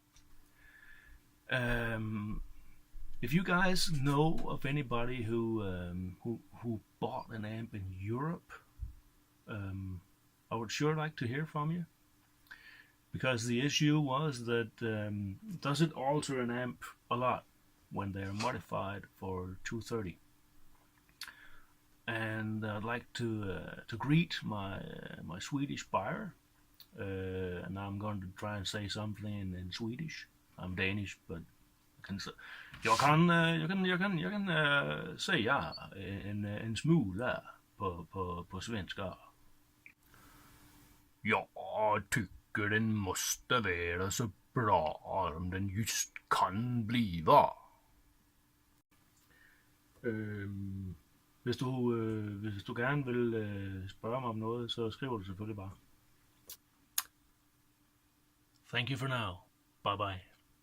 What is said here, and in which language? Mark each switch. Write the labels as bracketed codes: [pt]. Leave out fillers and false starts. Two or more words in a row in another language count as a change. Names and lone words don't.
[en] If you guys know of anybody who bought an amp in Europe, I would sure like to hear from you, because the issue was that does it alter an amp a lot when they're modified for 230? And I'd like to greet my Swedish buyer, and I'm going to try and say something in Swedish. I'm Danish, but [sv] jag kan säga en smula på svenska. Jag tycker den måste vara så bra om den just kan bliva. [da] Hvis du gerne vil spørge mig om noget, så skriver du selvfølgelig bare. [en] Thank you for now. Bye bye.